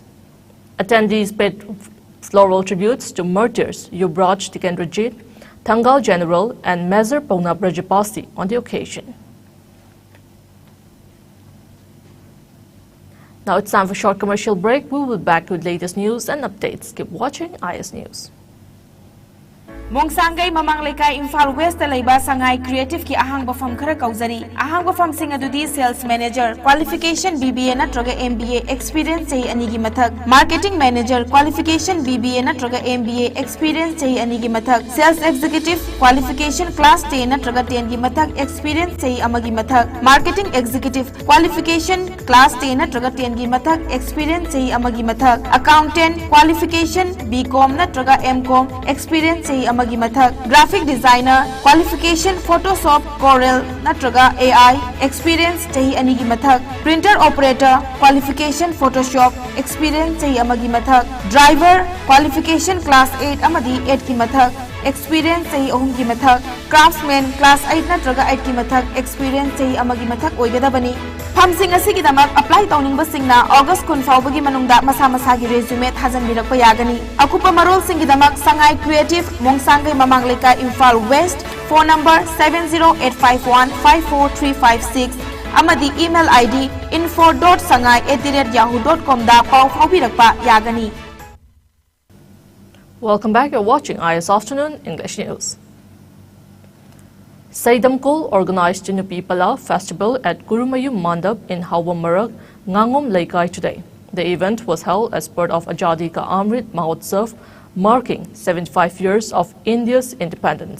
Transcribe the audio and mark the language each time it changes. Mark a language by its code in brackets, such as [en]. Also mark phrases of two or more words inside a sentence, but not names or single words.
[en] Attendees paid floral tributes to martyrs Yubraj Tikendrajit, Tangal General, and Mezer Pauna Brajapasi on the occasion. Now it's time for a short commercial break. We will be back with latest news and updates. Keep watching IS News. [mni] Mongsangay Mamang Lekay Imphal West Laiba Sangay Creative ki ahang bafam khara kauzari ahang bafam sing adudi [en] sales manager qualification BBA [mni] natraga [en] MBA experience [mni] chahi ani gi mathak [en] marketing manager qualification BBA [mni] natraga [en] MBA experience [mni] chahi ani gi mathak [en] sales executive qualification class 10 [mni] natraga 10 gi mathak experience chahi amagi mathak [en] marketing executive qualification class 10 [mni] natraga 10 gi mathak experience chahi amagi mathak [en] accountant qualification BCom [mni] natraga [en] MCom experience [mni] chahi amagi mathak [en] graphic designer qualification Photoshop Corel [mni] natraga [en] AI experience [mni] chahi ani gi mathak [en] printer operator qualification Photoshop [mni] experience chahi amagi mathak [en] driver qualification class 8 [mni] amadi 8 ki mathak experience chahi ahum ki mathak craftsman class 8 natraga 8 ki mathak experience chahi amagi mathak oigadabani Phamsing asigi damak apply tawning basingna August 10 faubagi manungda masa masagi resume thajan birakpa yagani akupa marol singi damak Sangai Creative Mongsangay Mamang Lekay Imphal West [en] phone number [mni] 708515436 amadi [en] email ID [mni] info.sangai@yahoo.com da paw faubirakpa yagani. [en] Welcome back. You're watching IS Afternoon English News. Saidamkol organized Jinupipala Festival at Gurumayum Mandap in Hawamarag, Ngangom Laikai today. The event was held as part of Azadi Ka Amrit Mahotsav, marking 75 years of India's independence.